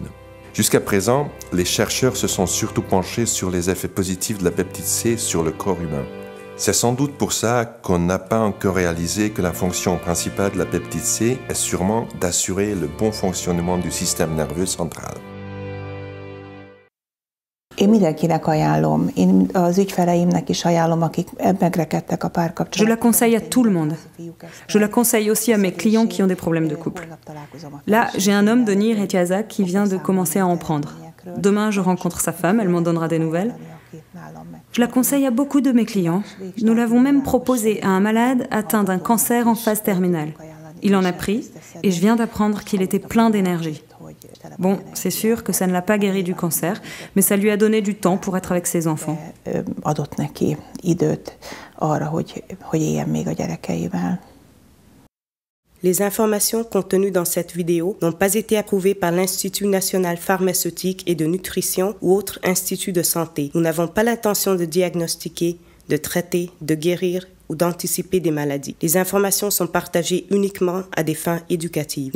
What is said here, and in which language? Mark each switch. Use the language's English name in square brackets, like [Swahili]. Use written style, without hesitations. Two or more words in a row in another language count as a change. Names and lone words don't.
[French] Jusqu'à présent, les chercheurs se sont surtout penchés sur les effets positifs de la peptide C sur le corps humain. C'est sans doute pour ça qu'on n'a pas encore réalisé que la fonction principale de la peptide C est sûrement d'assurer le bon fonctionnement du système nerveux central. [Hungarian] Én mindenkinek ajánlom, én az ügyfeleimnek is ajánlom, akik megrekedtek a párkapcsolatban. [French] Je la conseille à tout le monde. Je la conseille aussi à mes clients qui ont des problèmes de couple. Là, j'ai un homme de Nyír Egyháza qui vient de commencer à en prendre. Demain, je rencontre sa femme, elle m'en donnera des nouvelles. Je la conseille à beaucoup de mes clients. Nous l'avons même proposée à un malade atteint d'un cancer en phase terminale. Il en a pris et je viens d'apprendre qu'il était plein d'énergie. Bon, c'est sûr que ça ne l'a pas guéri du cancer, mais ça lui a donné du temps pour être avec ses enfants. [Hungarian] Adott neki időt arra, hogy éljen még a gyerekeivel. [French] Les informations contenues dans cette vidéo n'ont pas été approuvées par l'Institut national pharmaceutique et de nutrition ou autre institut de santé. Nous n'avons pas l'intention de diagnostiquer, de traiter, de guérir ou d'anticiper des maladies. Les informations sont partagées uniquement à des fins éducatives.